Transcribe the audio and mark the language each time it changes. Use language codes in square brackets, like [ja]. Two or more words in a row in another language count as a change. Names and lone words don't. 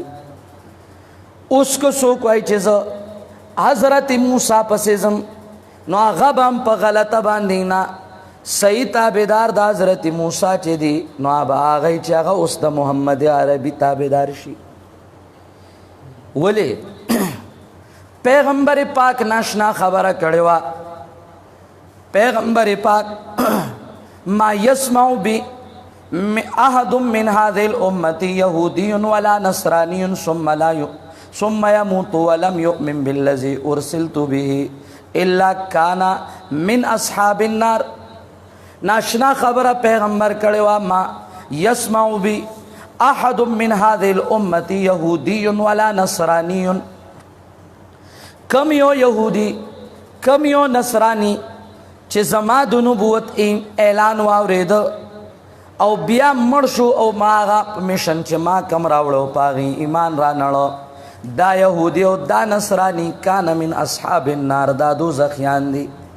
[ps] اوس که څوک وایي چې زه حضرت موسی پسې ځم نو هغه به هم په غلطه باندې نه، صحیح تابعدار د حضرت موسی چې دی نو هغه چې هغه اوس د محمد عربي تابعدار شي. ولی پیغمبر پاک ناشنا خبره کړې وه. پیغمبر پاک [ar] ما يسمع بي احد من هذه الامه يهودي ولا نصراني ثم يموت ولم يؤمن بالذي ارسلت به الا كان من اصحاب النار. [ps] ناشنا خبره پیغمبر کړي وا [ar] ما يسمع بي احد من هذه الامه يهودي ولا نصراني. [ps] کم یو یهودی کم یو نصرانی چې زما د نبوت اعلان واورېد او بیا مړ شو او ما هغه میشن چې ما کم راوړو په هغې ایمان را نړه، دا یهودي او دا نصرانی [ar] کان من اصحاب النار، [ps] دا دوزخیان دي.